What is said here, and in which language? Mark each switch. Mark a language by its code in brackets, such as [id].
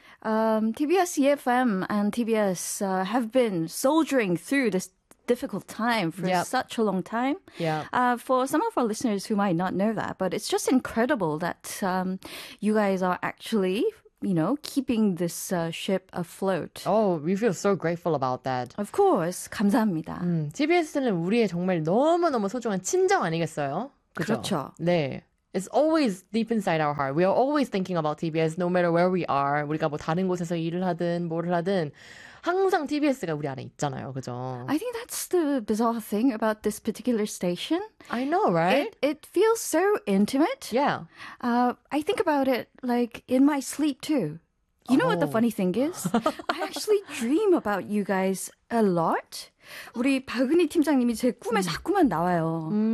[en] TBS EFM and TBS have been soldiering through this difficult time for yep. such a long time. Yeah. For some of our listeners who might not know that, but it's just incredible that you guys are actually, you know, keeping this ship afloat. Oh, we feel so grateful about that. Of course. [ko] 감사합니다. TBS는 우리의 정말 너무너무 소중한 친정 아니겠어요? 그죠? 그렇죠. 네. [en] It's always deep inside our heart. We are always thinking about TBS no matter where we are. [ko] 우리가 뭐 다른 곳에서 일을 하든 뭐를 하든 항상 TBS가 우리 안에 있잖아요. 그죠? [en] I think that's the bizarre thing about this particular station. I know, right? It feels so intimate. Yeah. I think about it like in my sleep too. You know what the funny thing is? I actually dream about you guys a lot. [ko] 우리 박은희 팀장님이 제 꿈에 자꾸만 나와요.